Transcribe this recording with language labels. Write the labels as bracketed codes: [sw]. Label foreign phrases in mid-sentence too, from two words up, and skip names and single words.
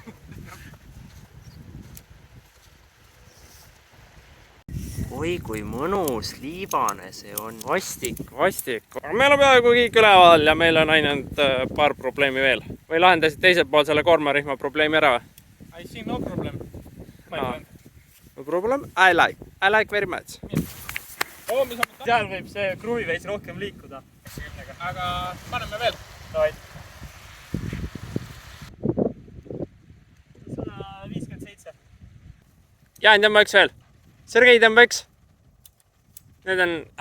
[et] oi kui mõnus liibane see on. Vastik. Meil on peaaegu kõik üleval ja meil on ainult paar probleemi veel. Või lahendasid teisel pool selle koormarihma probleemi ära? [en] I see no problem. No problem? I like very much. [et] Seal võib see kruvi veits rohkem liikuda. Aga paneme veel. 157. Jaan, tõmba üks veel. Sergei, tõmba üks. Need on...